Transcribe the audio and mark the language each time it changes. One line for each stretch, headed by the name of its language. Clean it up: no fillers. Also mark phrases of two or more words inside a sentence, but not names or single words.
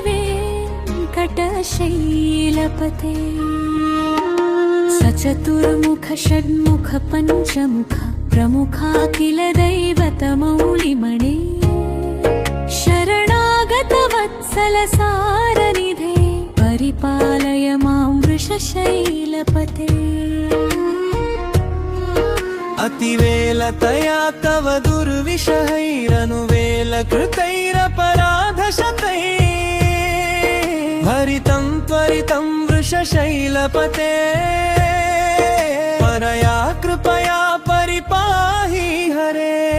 Sanskrit: వెంకటశైలపతే సచతుర్ముఖ షణ్ముఖ పంచముఖ ప్రముఖాఖిల దైవతమౌళిమణే శరణాగత వత్సల సారనిధే పరిపాలయ మాం వృషశైలపతే अतिवेलतया तव दुर्विषहैरनुवेलकृतैरपराधशतैः भरितं त्वरितं वृषशैलपते परया कृपया परिपाहि हरे